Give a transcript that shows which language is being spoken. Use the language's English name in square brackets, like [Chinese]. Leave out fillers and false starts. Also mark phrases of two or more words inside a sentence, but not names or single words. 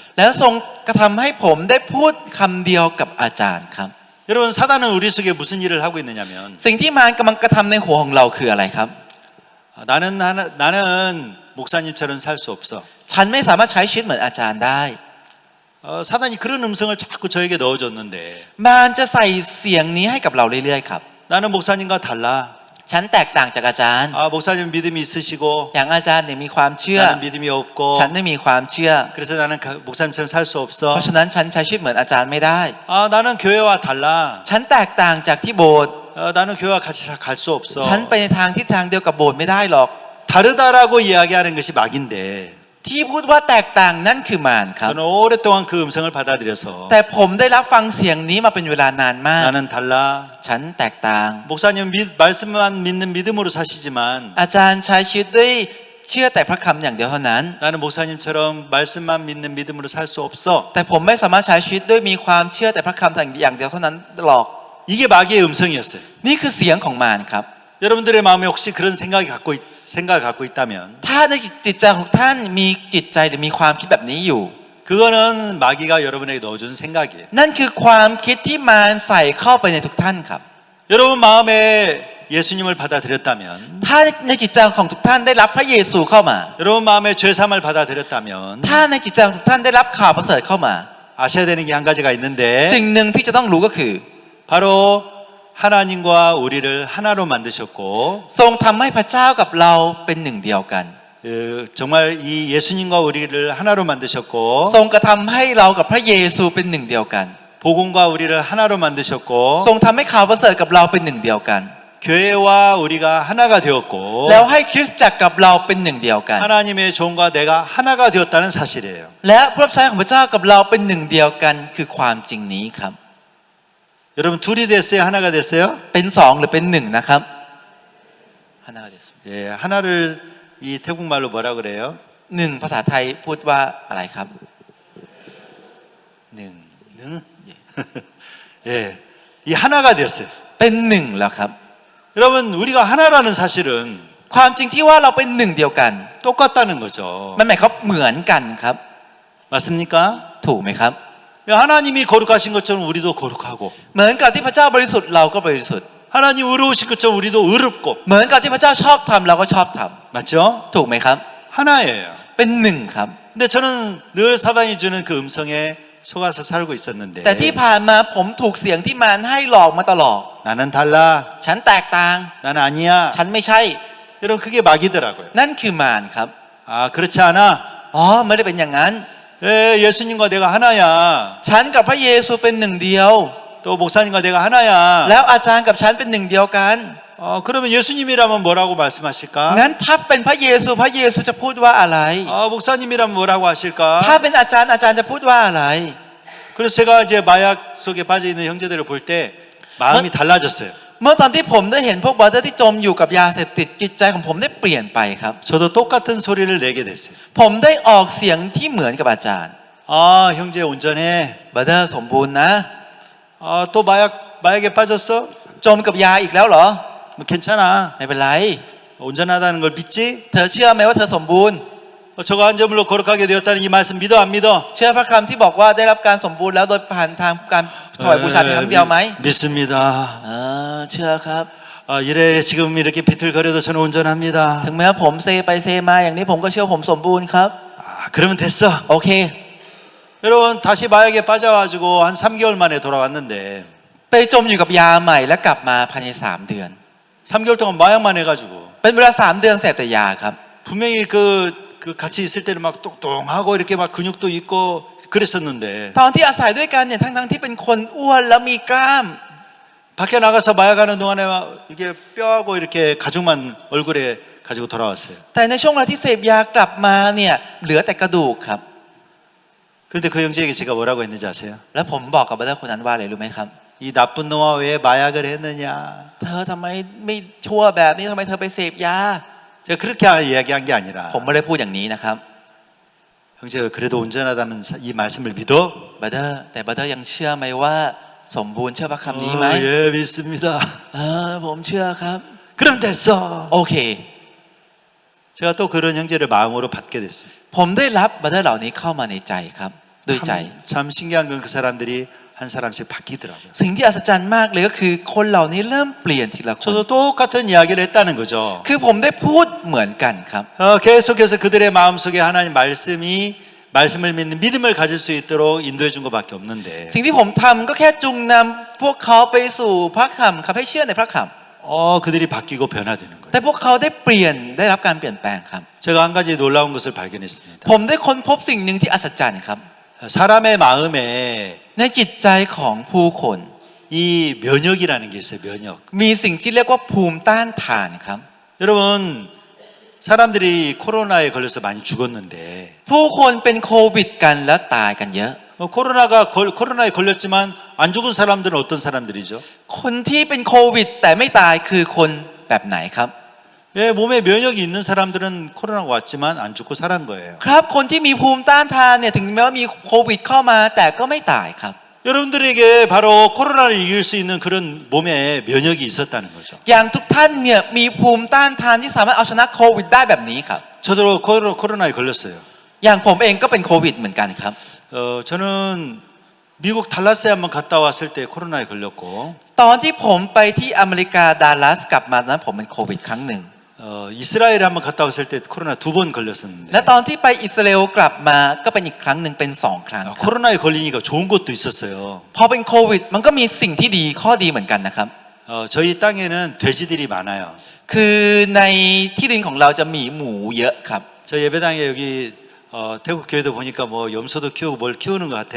[Thai] แล้วทรงกระทำให้ผมได้พูดคำเดียวกับอาจารย์ครับ [Korean] 여러분 사단은 우리 속에 무슨 일을 하고 있느냐면 [Thai] สิ่งที่มารกำลังกระทำในหัวของเราคืออะไรครับ [Korean] 나는 목사님처럼 살 수 없어. [Thai] ฉันไม่สามารถใช้ชีวิตเหมือนอาจารย์ได้ [Korean] 사단이 그런 음성을 자꾸 저에게 넣어줬는데 [Thai] มารจะใส่เสียงนี้ให้กับเราเรื่อยๆครับ [Korean] 나는 목사님과 달라. [Thai] ฉันแตกต่างจากอาจารย์ [Korean] 목사님 믿음이 있으시고 [Thai] อย่างอาจารย์เนี่ยมีความเชื่อ [Korean] 나는 믿음이 없고 [Thai] ฉันไม่มีความเชื่อ [Korean] 그래서 나는 목사님처럼 살 수 [Thai] เพ [Korean] 없어. [Thai] ราะฉะนั้นฉันใช้ชีวิตเหมือนอาจารย์ไม่ได้ [Korean] 나는 교회와 달라. [Thai] ฉันแตกต่างจากที่โบสถ์ [Korean] 나는 교회와 같이 갈 수 없어. [Thai] ฉันไปในทางทิศทางเดียวกับโบสถ์ไม่ได้หรอก [Korean] 다르다라고 이야기하는 것이 막인데 [Thai] ที่พูดว่าแตกต่างนั่นคือมารครับ [Korean] 저는 오랫동안 그 음성을 받아들여서 [Thai] แต่ผมได้รับฟังเสียงนี้มาเป็นเวลานานมาก [Korean] 나는 달라. [Thai] ฉันแตกต่าง [Korean] 목사님 말씀만 믿는 믿음으로 사시지만 [Thai] อาจารย์ใช้ชีวิตด้วยเชื่อแต่พระคำอย่างเดียวเท่านั้น [Korean] 나는 목사님처럼 말씀만 믿는 믿음으로 살 수 없어. [Thai] แต่ผมไม่สามารถใช้ชีวิตด้วยมีความเชื่อแต่พระคำอย่างเดียวเท่านั้นหรอก [Korean] 이게 마귀의 음성이었어요. [Thai] นี่คือเสียงของมารครับ [Korean] 여러분들의 마음에 혹시 그런 생각을 갖고 있다면 [Thai] ถ้าในจิตใจของท่านมีจิตใจหรือมีความคิดแบบนี้อยู่ [Korean] 그거는 마귀가 여러분에게 넣어준 생각이에요. [Thai] นั่นคือความคิดที่มารใส่เข้าไปในทุกท่านครับ [Korean] 여러분 마음에 예수님을 받아들였다면 [Thai] ถ้าในจิตใจของทุกท่านได้รับพระเยซูเข้ามา [Korean] 여러분 마음에 죄삼을 받아들였다면 [Thai] ถ้าในจิตใจของทุกท่านได้รับข่าวประเสริฐเข้ามา [Korean] 아셔야 되는 게 한 가지가 있는데 [Thai] สิ่งหนึ่งที่จะต้องรู้ก็คือ [Korean] 바로 하나님과 우리를 하나로 만드셨고 [Thai] ทรงทำให้พระเจ้ากับเราเป็นหนึ่งเดียวกัน [Korean] 정말 이 예수님과 우리를 하나로 만드셨고 [Thai] ทรงกระทำให้เรากับพระเยซูเป็นหนึ่งเดียวกัน [Korean] 복음과 우리를 하나로 만드셨고 [Thai] ทรงทำให้ข่าวประเสริฐกับเราเป็นหนึ่งเดียวกัน [Korean] 교회와 우리가 하나가 되었고 [Thai] แล้วให้คริสตจักรกับเราเป็นหนึ่งเดียวกัน [Korean] 하나님의 종과 내가 하나가 되었다는 사실이에요. [Thai] และผู้รับใช้ของพระเจ้ากับเราเป็นหนึ่งเดียวกันคือความจริงนี้ครับ [Korean] 여러분 둘이 됐어요? 하나가 됐어요? [Thai] เป็นสองหรือเป็นหนึ่งนะครับ [Korean] 예, 하나를 이 태국 말로 뭐라 그래요? [Thai] หนึ่งภาษาไทยพูดว่าอะไรครับหนึ่ง [Korean] 능? 예, 이 하나가 됐어요. [Thai] เป็นหนึ่งแล้วครับ [Korean] 여러분 우리가 하나라는 사실은 [Thai] ความจริงที่ว่าเราเป็นหนึ่งเดียวกัน [Korean] 똑같다는 거죠. [Thai] มันหมายความเหมือนกันครับ [Korean] 맞습니까? [Thai] ถูกไหมครับ [Korean] 하나님이 거룩하신 것처럼 우리도 거룩하고 [Thai] เหมือนกับที่พระเจ้าบริสุทธิ์เราก็บริสุทธิ์ [Korean] 하나님 의로우신 것처럼 우리도 의롭고 [Thai] เหมือนกับที่พระเจ้าชอบทำเราก็ชอบท [Korean] 맞죠? [Thai] ำถูกไหมครับ [Korean] 하나예요. [Thai] เป็นหนึ่งครับ [Korean] 근데 저는 늘 사단이 주는 그 음성에 속아서 살고 있었는데 [Thai] แต่ที่ผ่านมาผมถูกเสียงที่มารให้หลอกมาตลอด [Korean] 나는 달라 [Thai] ฉันแตกต่าง [Korean] 나는 아니야 [Thai] ฉันไม่ใช่ [Korean] 여러분 그게 마귀더라고요. [Thai] นั่นคือมารครับ [Korean] 아 그렇지 않아? [Thai] อ๋อไม่ได้เป็นอย่างนั้น [Korean] 예수님과 내가 하나야. [Thai] ฉันกับพระเยซูเป็นหนึ่งเดียว [Korean] 또 목사님과 내가 하나야. [Thai] แล้วอาจารย์กับฉันเป็นหนึ่งเดียวกัน [Korean] 그러면 예수님이라면 뭐라고 말씀하실까? [Thai] งั้นถ้าเป็นพระเยซูพระเยซูจะพูดว่าอะไร [Korean] 목사님이라면 뭐라고 하실까? [Thai] ถ้าเป็นอาจารย์อาจารย์จะพูดว่าอะไร [Korean] 그래서 제가 이제 마약 속에 빠져 있는 형제들을 볼 때 마음이 달라졌어요. [Thai] เมื่อตอนที่ผมได้เห็นพวกบราเธอร์ที่จมอยู่กับยาเสพติดจิตใจของผมได้เปลี่ยนไปครับ [Korean] 저도 똑같은 소리를 내게 됐어요. [Thai] ผมได้ออกเสียงที่เหมือนกับอาจารย์ [Korean] 형제 온전해. [Thai] บราเธอร์สมบูรณ์นะ [Korean] 또 마약에 빠졌어? [Thai] จมกับยาอีกแล้วเหรอ [Korean] 뭐 괜찮아. [Thai] ไม่เป็นไร [Korean] 온전하다는 걸 믿지? [Thai] เธอเชื่อไหมว่าเธอสมบูรณ์ [Korean] 저가 한 저물로 거룩하게 되었다는 이 말씀 믿어 안 믿어? [Thai] เชื่อพระคำที่บอกว่าได้รับการสมบูรณ์แล้วโดยผ่านทางการถวายบูชาเพียงครั้งเดียวไหม [Korean] 믿습니다. [Thai] เชื่อครับ [Korean] 이래 지금 이렇게 비틀거려도 저는 온전합니다. [Thai] ถึงแม้ว่าผมเซไปเซมาอย่างนี้ผมก็เชื่อผมสมบูรณ์ครับ [Korean] 그러면 됐어. [Thai] โอเค [Korean] 여러분 다시 마약에 빠져가지고 한 3개월 만에 돌아왔는데 [Thai] ไปจมอยู่กับยาใหม่และกลับมาภายใน3 เดือน [Korean] 3개월 동안 마약만 해가지고 [Thai] เป็นเวลา3 เดือนเสพแต่ยาครับ [Korean] 분명히 그 같이 있을 때는 막 똑똑하고 이렇게 막 근육도 있고 그랬었는데 [Thai] ตอนที่อาศัยด้วยกันเนี่ยทั้งที่เป็นคนอ้วนแล้วมีกล้าม [Korean] 밖에 나가서 마약하는 동안에 막 이게 뼈하고 이렇게 가죽만 얼굴에 가지고 돌아왔어요. [Thai] แต่ในช่วงเวลาที่เสพยากลับมาเนี่ยเหลือแต่กระดูกครับ [Korean] 그런데 그 형제에게 제가 뭐라고 했는지 아세요? [Thai] แล้วผมบอกกับบัตเตอร์คนนั้นว่าอะไรรู้ไหมครับ [Korean] 이 나쁜 놈아 왜 마약을 했느냐? [Thai] เธอทำไมไม่ชั่วแบบนี้ทำไมเธอไปเสพยา [Korean] 제가 그렇게 이야기한 게 아니라 [Thai] ผมไม่ได้พูดอย่างนี้นะครับ [Korean] 형제가 그래도 온전하다는 이 말씀을 믿어? [Thai] บัตเตอร์แต่บัตเตอร์ยังเชื่อไหมว่าสมบูรณ์เชื่อพระคำนี้ไหม [Korean] 예 믿습니다. [Thai] ผมเชื่อครับ [Korean] 그럼 됐어. [Thai] โอเค [Korean] 제가 또 그런 형제를 마음으로 받게 됐어요. [Thai] ผมได้รับบัตเตอร์เหล่านี้เข้ามาในใจครับด้วยใจ [Korean] 참 신기한 건 그 사람들이 한 사람씩 바뀌더라고요. [Thai] สิ่งที่อัศจรรย์มากเลยก็คือคนเหล่านี้เริ่มเปลี่ยนทีละคน [Korean] 저도 똑같은 이야기를 했다는 거죠. [Thai] คือผมได้พูดเหมือนกันครับ [Korean] 계속해서 그들의 마음속에 하나님 말씀을 믿는 믿음을 가질 수 있도록 인도해 준 것밖에 없는데 [Thai] สิ่งที่ผมทำก็แค่จูงนำพวกเขาไปสู่พระคำครับให้เชื่อในพระค [Korean] 그들이 바뀌고 변화되는 [Thai] ำ [Korean] 거예요. [Thai] แต่พวกเขาได้เปลี่ยนได้รับการเปลี่ยนแปลงครับ [Korean] 제가 한 가지 놀라운 것을 발견했습니다. [Thai] ผมได้ค้นพบสิ่งหนึ่งที่อัศจรรย์ครับ [Korean] 사람의 마음에 [Thai] ในจิตใจของผู้คน [Korean] 이 면역이라는 게 있어요. 면역. [Thai] มีสิ่งที่เรียกว่าภูมิต้านทานครับ [Korean] 여러분 사람들이 코로나에 걸려서 많이 죽었는데 [Thai] ผู้คนเป็นโควิดกันแล้วตายกันเยอะ [Korean] 코로나에 걸렸지만 안 죽은 사람들은 어떤 사람들이죠? [Thai] คนที่เป็นโควิดแต่ไม่ตายคือคนแบบไหนครับ [Korean] 몸에 면역이 있는 사람들은 코로나가 왔지만 안 죽고 살은 거예요. [Thai] ครับคนที่มีภูมิต้านทานเนี่ยถึงแม้ว่ามีโควิดเข้ามาแต่ก็ไม่ตายครับ [Korean] 여러분들에게 바로 코로나를 이길 수 있는 그런 몸에 면역이 있었다는 거죠. [Thai] อย่างทุกท่านเนี่ยมีภูมิต้านทานที่สามารถเอาชนะโควิดได้แบบนี้ครับ [Korean] 저도 코로나에 걸렸어요. [Thai] อย่างผมเองก็เป็นโควิดเหมือนกันครับ [Korean] 저는 미국 달라스에 한번 갔다 왔을 때 코로나에 걸렸고 [Thai] ตอนที่ผมไปที่อเมริกาดัลลัสกลับมานั้นผมเป็นโควิดครั้งหนึ่ง [Korean] 이스라엘에 한번 갔다 왔을 때 코로나 2번 걸렸었는데 [Thai] และตอนที่ไปอิสราเอลกลับมาก็เป็นอีกครั้งหนึ่งเป็น2 ครั้งครับ [Korean] 코로나에 걸리니까 좋은 것도 있었어요. [Thai] พอเป็นโควิดมันก็มีสิ่งที่ดีข้อดีเหมือนกันนะครับ [Korean] 저희 땅에는 돼지들이 많아요. [Thai] คือในที่ดินของเราจะมีหมูเยอะครับ [Korean] 저 예배당에 여기 태국 교회도 보니까 뭐 염소도 키우고 뭘 키우는 것 같아요.